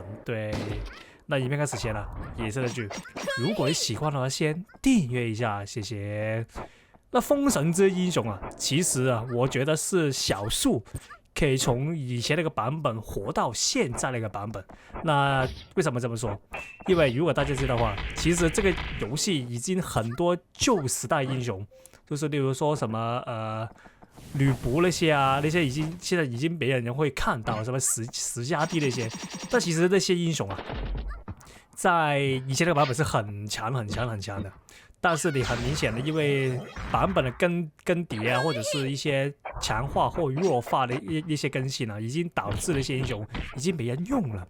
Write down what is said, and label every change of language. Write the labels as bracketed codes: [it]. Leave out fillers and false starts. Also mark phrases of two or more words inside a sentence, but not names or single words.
[zh] 對，那影片開始前啊，也是那句，如果你喜歡的話，先訂閱一下，謝謝。那風神之英雄啊，其實啊，我覺得是少數可以從以前那個版本活到現在那個版本。那為什麼這麼說？因為如果大家知道的話，其實這個遊戲已經很多舊時代英雄，就是例如說什麼呂布那些啊，那些現在已經沒人會看到，什麼史嘉帝那些。但其實那些英雄啊，在以前那個版本是很強的。但是你很明顯的，因為版本的更迭啊，或者是一些強化或弱化的一些更新啊，已經導致那些英雄已經沒人用了。